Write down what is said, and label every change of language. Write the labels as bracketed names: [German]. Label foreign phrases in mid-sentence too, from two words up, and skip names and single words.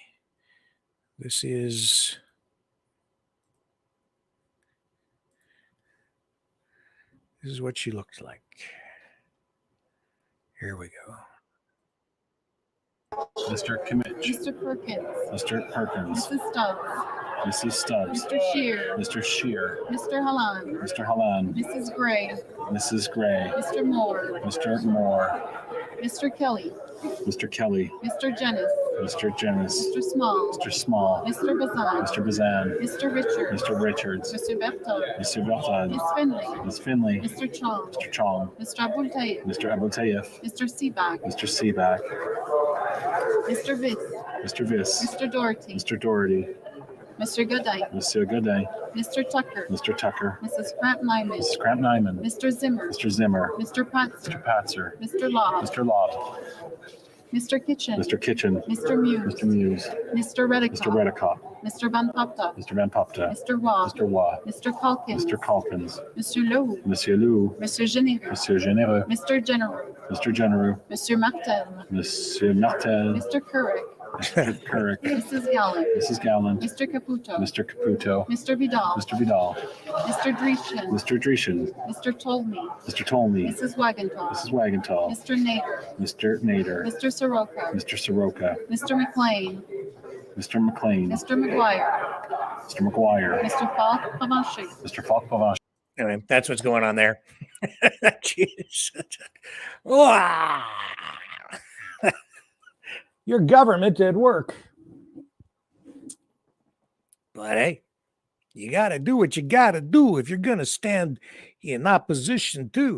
[English] This is what she looks like. Here we go. Mr. Kimmich. Mr. Perkins. Mr. Perkins. Mrs. Stubbs. Mrs. Stubbs. Mr. Scheer. Mr. Scheer. Mr. Halland. Mr. Halland. Mrs. Gray. Mrs. Gray. Mr. Moore. Mr. Moore. Mr. Kelly. Mr. Kelly. Mr. Jennis. Mr. Jennis. Mr. Small. Mr. Small. Mr. Bazan. Mr. Bazan. Mr. Richards. Mr. Richards. Mr. Berthold. Mr. Berthold. Miss Finley. Ms. Finley. Mr. Chong. Mr. Chong. Mr. Abultayev. Mr. Abultayev. Mr. Seaback. Mr. Seaback. Mr. Viss. Mr. Viss. Mr. Doherty. Mr. Doherty. Mr. Goodine. Mr. Goodday. Mr. Tucker. Mr. Tucker. Mrs. Kramp-Nyman. Mrs. Kramp-Nyman. Mr. Zimmer. Mr. Zimmer. Mr. Patzer. Mr. Patzer. Mr. Law. Mr. Law. Mr. Kitchen. Mr. Kitchen. Mr. Muse. Mr. Muse. Mr. Redicott. Mr. Redicott. Mr. Van Popta. Mr. Van Popta. Mr. Waugh. Mr. Waugh. Mr. Calkins. Mr. Calkins. Monsieur Leroux. Monsieur Lou. Monsieur Généreux. Monsieur Généreux. Mr. General. Mr. Genereux. Monsieur Martel. Monsieur Martel. Mr. Couric. Mr. Couric. Mrs. Gallant. Mrs. Gallant. Mr. Caputo. Mr. Caputo. Mr. Vidal. Mr. Vidal. Mr. Dreeshen. Mr. Dreeshen. Mr. Tolmie. Mr. Tolmie. Mrs. Wagenthal. Mrs. Wagenthal. Mr. Nader. Mr. Nader. Mr. Soroka. Mr. Soroka. Mr. McLean. Mr. McLean. Mr. McGuire. Mr. McGuire. Mr. Falk Pavanche. Mr. Falk Pavanche. Anyway, that's what's going on there. Jeez. Wah! Your government did work. But hey, you got to do what you got to do if you're going to stand in opposition to.